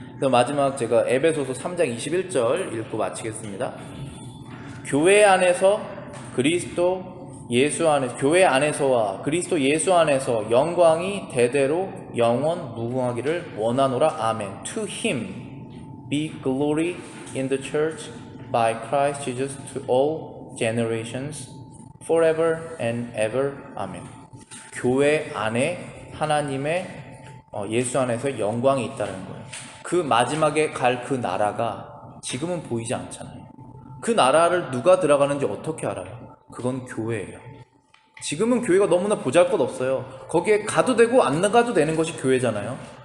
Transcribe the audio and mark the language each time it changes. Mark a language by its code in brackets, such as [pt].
[ko] 마지막 제가 에베소서 3장 21절 읽고 마치겠습니다. 교회 안에서 그리스도 예수 안에서, 교회 안에서와 그리스도 예수 안에서 영광이 대대로 영원 무궁하기를 원하노라. 아멘. [en] To him be glory in the church by Christ Jesus to all generations forever and ever. [ko] 아멘. 교회 안에 하나님의 예수 안에서 영광이 있다는 거예요. 그 마지막에 갈 그 나라가 지금은 보이지 않잖아요. 그 나라를 누가 들어가는지 어떻게 알아요? 그건 교회예요. 지금은 교회가 너무나 보잘것없어요. 거기에 가도 되고 안 나가도 되는 것이 교회잖아요.